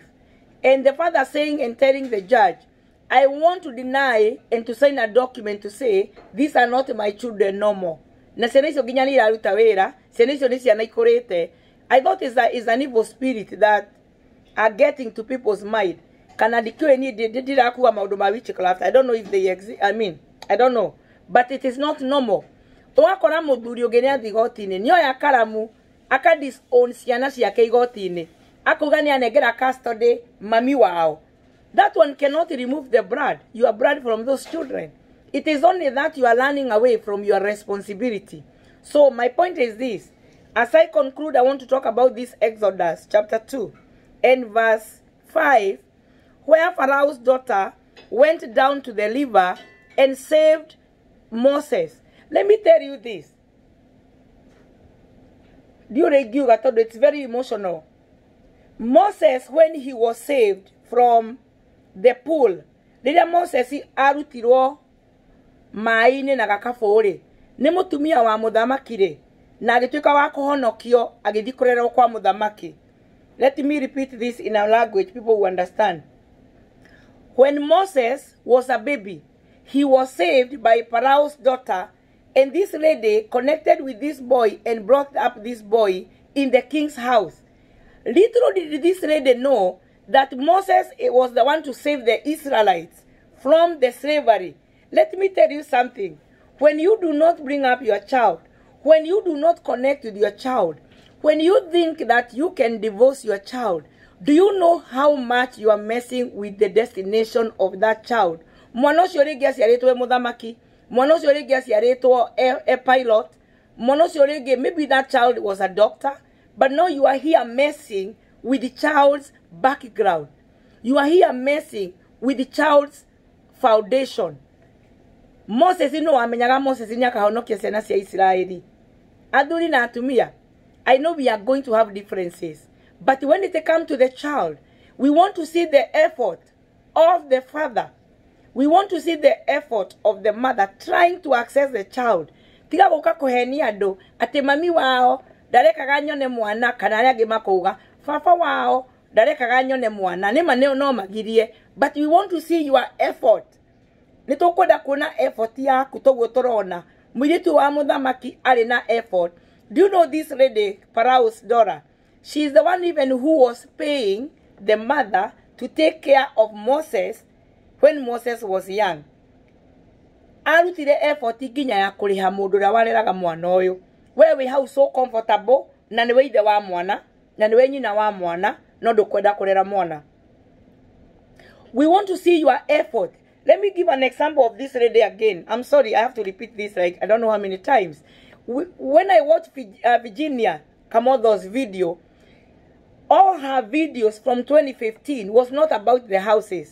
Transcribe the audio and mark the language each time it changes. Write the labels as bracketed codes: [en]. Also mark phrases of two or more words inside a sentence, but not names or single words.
[en] And the father saying and telling the judge, I want to deny and to sign a document to say, these are not my children no more. I thought it's an evil spirit that are getting to people's mind. I don't know if they exist. I don't know. But it is not normal. [ki] Aka disown ciana ciake igoti-ini akugania negera custody mami wao. [en] That one cannot remove the blood, your blood from those children. It is only that you are running away from your responsibility. So my point is this. As I conclude, I want to talk about this Exodus chapter 2 and verse 5, where Pharaoh's daughter went down to the river and saved Moses. Let me tell you this. It's very emotional. [ki] Moses, [en] when he was saved from the pool, [ki] Moses arutirwo maine na gakaburi ni mutumia wa muthamaki na agituika wa kuhonokio agithikorerwo kwa muthamaki. [en] Let me repeat this in our language, people who understand. When Moses was a baby, he was saved by Pharaoh's daughter, and this lady connected with this boy and brought up this boy in the king's house. Little did this lady know that Moses was the one to save the Israelites from the slavery. Let me tell you something. When you do not bring up your child, when you do not connect with your child, when you think that you can divorce your child, do you know how much you are messing with the destination of that child? [ki] Mwana ucio ringi aciaritwo muthamaki, mwana ucio ringi aciaritwo a pilot, mwana ucio ringi, [en] maybe that child was a doctor, but now you are here messing with the child's background. You are here messing with the child's foundation. [ki] Moses ino amenyaga Moses ni akahonokia ciana cia Israeli. Athuri na atumia, [en] I know we are going to have differences, but when it comes to the child, we want to see the effort of the father. We want to see the effort of the mother trying to access the child. [ki] Tiga guka kuhenia andu ati mami wao ndarekaga nyone mwana kana aria angi makuga baba wao ndarekaga nyone mwana nima no magirie, [en] but we want to see your effort. [ki] Nitukwenda kuona effort yaku toguo turona muiritu wa muthamaki ari na effort. [en] Do you know this lady, Pharaoh's daughter? She is the one even who was paying the mother to take care of Moses when Moses was young. [ki] Arutire effort nginya ya kuriha mundu ria wareraga mwana uyu. Wewe [en] how so comfortable [ki] na ni weithe wa mwana. na niwe nyina wa mwana no ndukwenda kurera mwana. [en] We want to see your effort. Let me give an example of this lady again. I'm sorry, I have to repeat this like I don't know how many times. When I watched Virginia Kamotho's video, all her videos from 2015 was not about the houses.